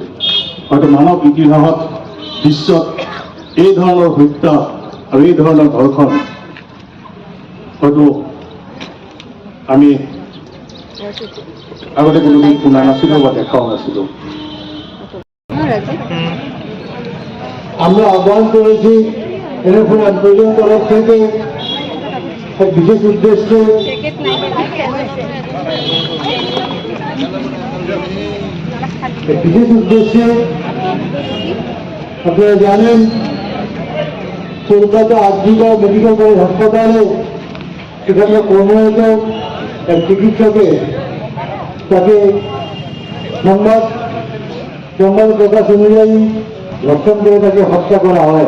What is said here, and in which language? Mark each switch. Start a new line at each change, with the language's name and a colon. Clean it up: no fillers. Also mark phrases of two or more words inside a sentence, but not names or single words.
Assamese: হয়তো মানৱ ইতিহাসত বিশ্বত এই ধৰণৰ হত্যা আৰু এই ধৰণৰ ধৰ্ষণ হয়তো আমি আগতে কোনোদিন শুনা নাছিলোঁ বা দেখাও নাছিলোঁ।
Bangla: আমরা আহ্বান করেছি এরকম আন্দোলন তরফ থেকে এক বিশেষ উদ্দেশ্যে আপনারা জানেন কলকাতা আরজিকর মেডিকেল কলেজ হাসপাতালে সেখানে কর্মরত এক চিকিৎসকের তাকে সংবাদ প্রকাশ অনুযায়ী ধর্ষণ করে তাকে হত্যা করা হয়।